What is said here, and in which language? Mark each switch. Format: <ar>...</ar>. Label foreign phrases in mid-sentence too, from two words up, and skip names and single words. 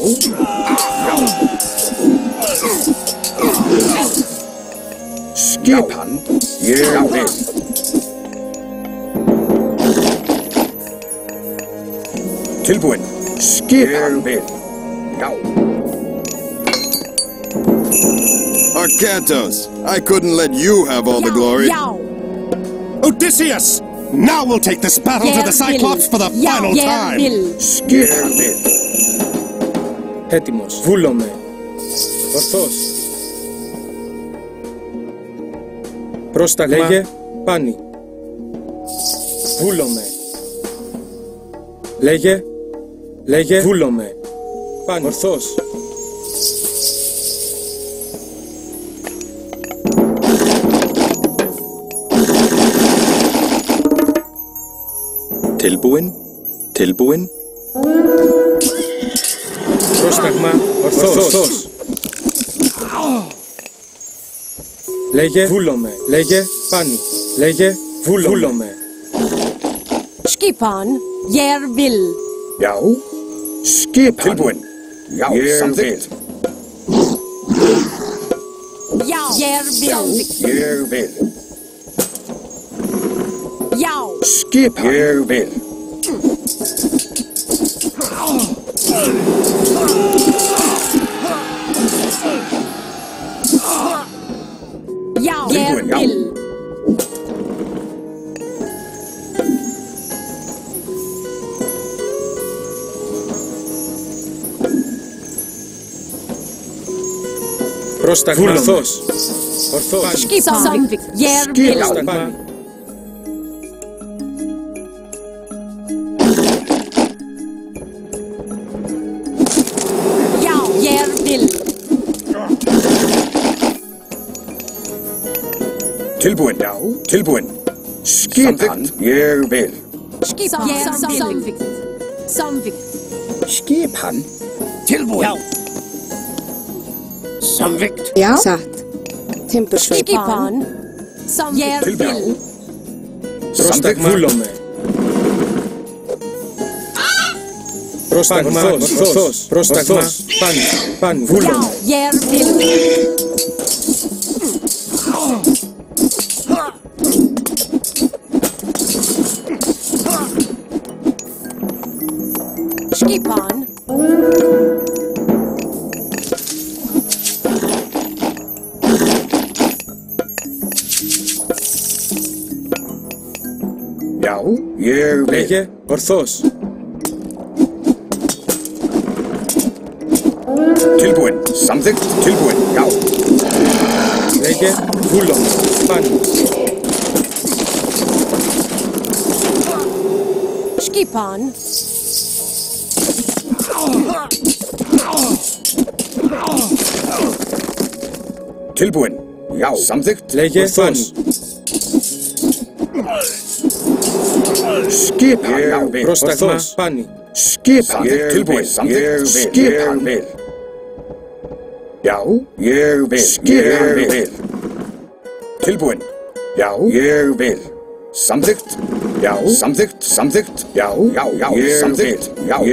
<is>Já. Skipan, ég vil. Tilbúin. Skipan, ég vil. Já.</is> <en>Arcantos, I couldn't let you have all the glory.</en> <is>Já.</is> <en>Odysseus! Now we'll take this battle to the Cyclops for the final time!</en> <is>Skipan, ég vil.</is> <el>Έτοιμος. Βούλομαι. Ορθός. Πρόσταγμα. Λέγε. Πάνι. Βούλομαι. Λέγε. Λέγε. Βούλομαι. Πάνι. Ορθός.</el> <is>Tilbúin. Tilbúin.</is> <el>Πρόσταγμα. Ορθός. Λέγε. Βούλομαι. Λέγε. Πάνι. Λέγε. Βούλομαι.</el> <is>Skipan. Ég vil. Já. Skipan. Tilbúin. Já, samþykkt. Já. Ég vil. Ég vil. Já. Skipan. Ég vil. Já. Ég Tilbúin, já. vil.</is> <el>Πρόσταγμα. Ορθός. Ορθός.</el> <is>Skipan. Samþykkt. Ég vil.</is> <el>Πρόσταγμα.</el> <is>Já. Ég vil. Tilbúin, já. Tilbúin. Skipan. Ég vil. Skipan. Samþykkt. Samþykkt. Skipan. Tilbúin. Já. Samþykkt. Já. Satt. Timbursveip. Skipan. Ég vil.</is> <el>Πρόσταγμα. Βούλομαι. Πρόσταγμα. Ορθός. Πρόσταγμα. Πάνι. Πάνι.</el> <is>Já.</is> <el>Βούλομαι.</el> <is>Ég vil. Skipan. Já, ég vil.</is> <el>Λέγε. Ορθός.</el> <is>Tilbúin. Samþykkt. Tilbúin. Já.</is> <el>Λέγε. Βούλομαι. Πάνι.</el> <is>Skipan. Tilbúin. Já. Samþykkt.</is> <el>Λέγε. Ορθός.</el> <is>Skipan. Já.</is> <el>Πρόσταγμα. Πάνι.</el> <is>Skipan. Tilbúin. Samþykkt. Skipan. Já. Ég vil. Skipan. Ég vil. Tilbúin. Já. Ég vil. Samþykkt. Já. Samþykkt. Samþykkt. Já. Já. Já. Samþykkt. Já.</is>